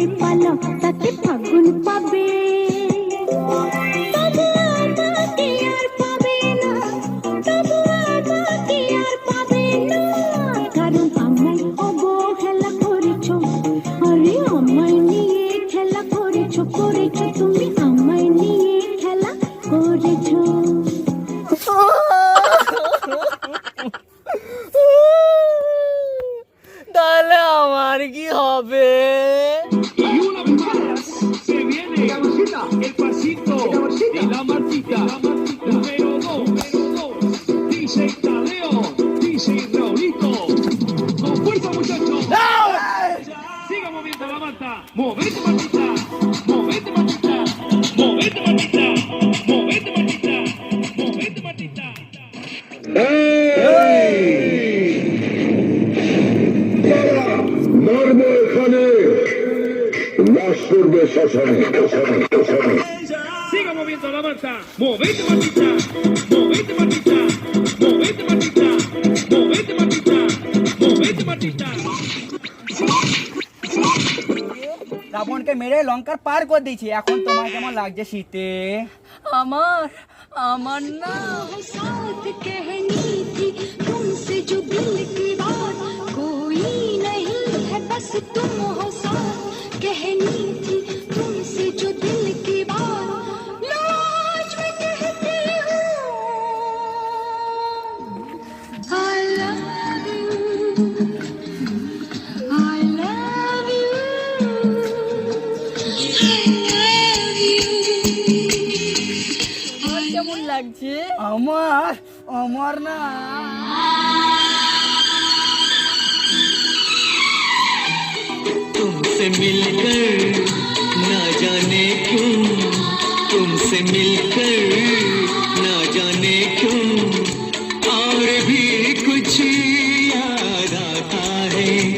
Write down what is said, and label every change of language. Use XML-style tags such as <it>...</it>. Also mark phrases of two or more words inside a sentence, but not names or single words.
<bn>পালো তাতে ফাগুন পাবে তবু আমাকে আর পাবে না তবু আমাকে আর পাবে না কারণ আমায় অবহেলা করেছো আরে আমায় নিয়ে খেলা করেছো তুমি আমায় নিয়ে খেলা করেছো তাহলে আমার কি হবে?</bn> <es>Y una vez más se viene el pasito de la Martita. Número 2, dice Tadeo, dice Raulito. Con fuerza, muchachos. Siga moviendo la manta. Movete, Martita. Movete, Martita. Movete, Martita. Movete, Martita. Movete, Martita.</es> <bn>মারবো এখানে লাশ করবে শ্মশানে</bn> <es>Siga moviendo la manta. Movete, Martita. Movete, Martita. Movete, Martita. Movete, Martita. Movete, Martita.</es> <bn>রাবণকে মেরে লঙ্কার পার করে দিয়েছি। এখন তোমার কেমন লাগছে শীতে? আমার না</bn> <hi>साथ कहनी थी तुमसे जो दिल की बात कोई नहीं है बस तुम हो साथ कहनी थी तुमसे जो दिल की बात लो आज मैं कहती हूँ</hi> <en>I love you I love you</en> <bn>আমার কেমন লাগছে? আমার না</bn> <hi>तुमसे मिलकर ना जाने क्यों तुमसे मिलकर ना जाने क्यों और भी कुछ याद आता है</hi>